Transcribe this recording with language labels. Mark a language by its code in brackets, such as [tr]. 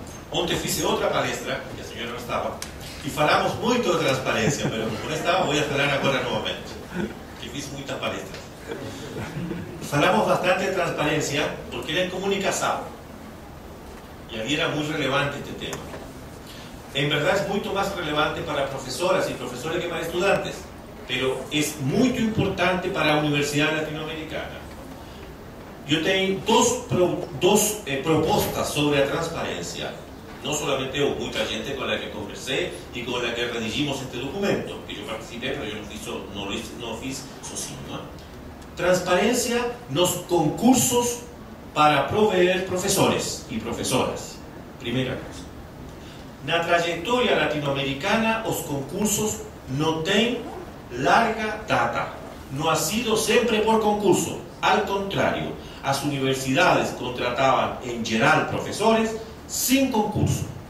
[pt] Ontem fiz outra palestra, que a senhora não estava, e falamos muito de transparência, mas como não estava, vou falar agora novamente, que fiz muitas palestras. Falamos bastante de transparência porque era em comunicação, e ali era muito relevante este tema. [es] En verdad es mucho más relevante para profesoras y profesores que para estudiantes, pero es muy importante para la Universidad Latinoamericana. Yo tengo dos propuestas sobre la transparencia. No solamente yo, mucha gente con la que conversé y con la que redigimos este documento, que yo participé, pero yo no [pt] fiz sozinho. [es] Transparencia [pt] nos concursos [es] para proveer profesores y profesoras. Primera cosa. [pt] Na trajetória latino-americana, os concursos não têm larga data. Não [es] ha sido [pt] sempre por concurso. [es] Al [pt] contrário, as universidades contratavam, em geral, professores sem concurso.